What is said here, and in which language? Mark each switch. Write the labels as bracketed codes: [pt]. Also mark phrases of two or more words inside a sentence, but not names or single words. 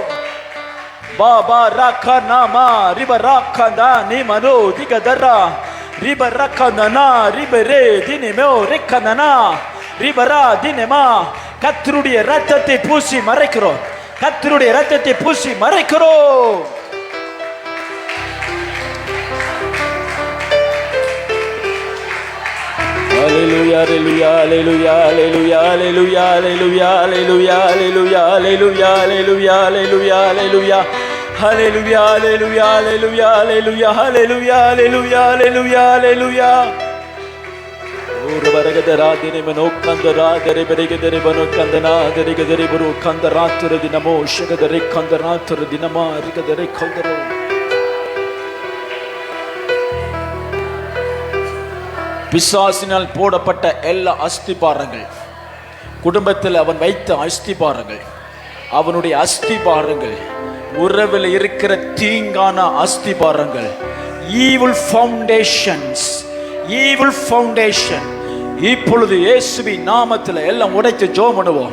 [ta] பாபா ராக்கா நாமா ரிப ராக்கா நீ மனோ திகதரா ரிப ராக்கா ரிபரே தினிமோ ரெக்கனா ரிபரா தினமா. கர்த்தருடைய இரத்தத்தை பூசி மறைக்கிறோம், கர்த்தருடைய இரத்தத்தை பூசி மறைக்கிறோம். Hallelujah, hallelujah, hallelujah, hallelujah, hallelujah, hallelujah, hallelujah, hallelujah, hallelujah, hallelujah, hallelujah, hallelujah, hallelujah, hallelujah, hallelujah, hallelujah, hallelujah, hallelujah, hallelujah, hallelujah. Urvaragada dine mano kandara dere berigade bano kandana dere gadere buru kandara tur dinamo shagadare kandara tur dinama rigadare kandaro. பிசாசினால் போடப்பட்ட எல்லா அஸ்திபாரங்கள், குடும்பத்தில் அவன் வைத்த அஸ்திபாரங்கள், அவனுடைய அஸ்திபாரங்கள், உறவில் இருக்கிற தீங்கான அஸ்திபாரங்கள், [en] evil foundations, evil foundation [ta] இப்பொழுது இயேசுவின் நாமத்தில் எல்லாம் உடைத்து ஜெபம் பண்ணுவோம்.